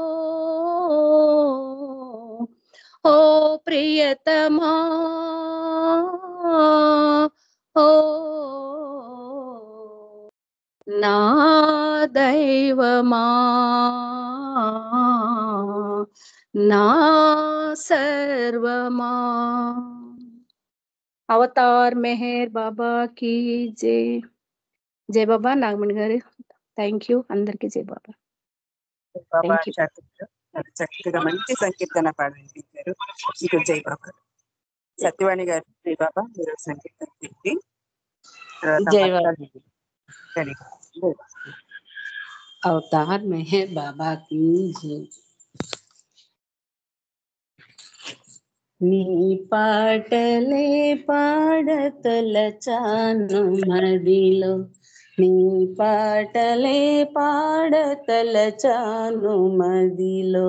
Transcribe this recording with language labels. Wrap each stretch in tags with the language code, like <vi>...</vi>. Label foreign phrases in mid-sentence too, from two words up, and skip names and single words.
<te>ఓ ప్రియతమా, ఓ నా దైవమా, నా సర్వమా.</te> <hi>అవతార్ మెహర్ బాబా की जय.</hi> <te>జై బాబా. నాగమణి గారు</te> <en>thank you.</en> <te>అందరికీ జై బాబా. బాబా</te> <en>thank you.</en> <te>చాలా చక్కగా మంచి సంకీర్తన పాడించారు. మీకు జై బాబా. సత్యవాణి గారు జై బాబా, మీరు సంకీర్తన చెప్పి జై బాబా.</te> <hi>अवतार मेहर बाबा की जय.</hi> <te>నీ పాటలే పాడతలచాను మదిలో, నీ పాటలే పాడతలచాను మదిలో.</te>